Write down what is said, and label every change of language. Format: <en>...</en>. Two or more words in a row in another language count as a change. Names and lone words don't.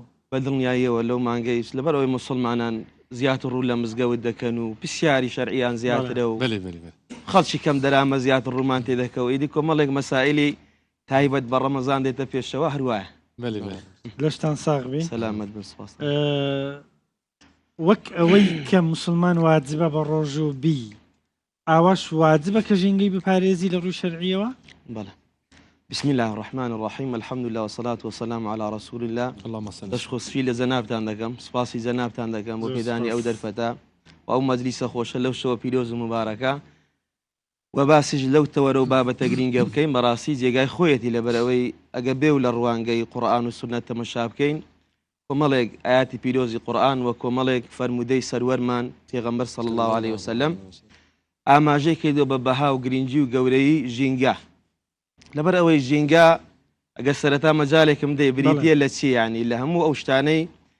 <ckb>بەدڵنیاییەوە لەو مانگەیش لەبەرەوەی مسلمانان زیاتر ڕوو لە مزگەوت دەکەن و پرسیاری شەرعیان زیاترە و خەڵکی کەم دەرامە زیاتر ڕوومان تێدەکەوە ئیدی کۆمەڵێک مەسائلی تایبەت بە ڕەمەزان دێتە پێشەوە هەروایە لەشتان ساغبی سەلامەت بن سپاس وەک ئەوەی کە مسلمان واجبە بە ڕۆژ و بی ئاواش واجبە کە ژینگەی بپارێزی لە ڕووی شەرعیەوە</ckb> <ar>بەڵێ بسم الله الرحمن الرحيم الحمد لله والصلاة والسلام على رسول الله اللهم صل</ar> <ckb>دەشخۆسفی لە زەنابتان دەکەم سپاسی زەنابتان دەکەم بۆ پێدانی ئەو دەرفەتە و ئەو مەجلیسە خۆشە لەو شەوە پیرۆز و مبارەکە و باسیش لەو تەوەرە و بابەتە گرینگە بکەین بەڕاستی جێگای خۆیەتی لەبەرەوەی ئەگە بێ و لە ڕوانگەی قورئان و سونەت تەمەشا بکەین کۆمەڵێک ئاياتی پیرۆزی قورئان و کۆمەڵێک فەرمودەی سەروەرمان پێغەمبەر</ckb> <ar>صلی الله عليه وسلم</ar> <ckb>ئاماژەی کردو بە بەها و گرنگی و گەورەی ژینگە لەبەر ئەوەی ژینگە ئەگەر سەرەتا مەجالێکم دەی بریتە لە چی ینی لە هەموو ئەو شتانەی</ckb>